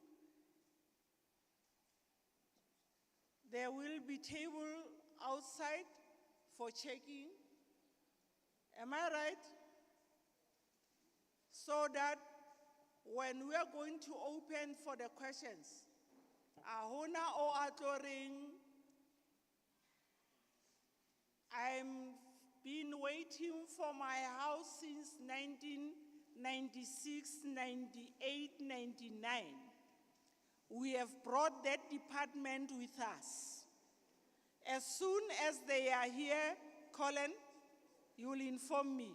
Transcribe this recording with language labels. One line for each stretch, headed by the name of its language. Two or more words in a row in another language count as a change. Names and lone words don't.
English: There will be table outside for checking. Am I right? So that when we are going to open for the questions, ahona o atoring, I'm been waiting for my house since 1996, 98, 99. We have brought that department with us. As soon as they are here, Colin, you will inform me.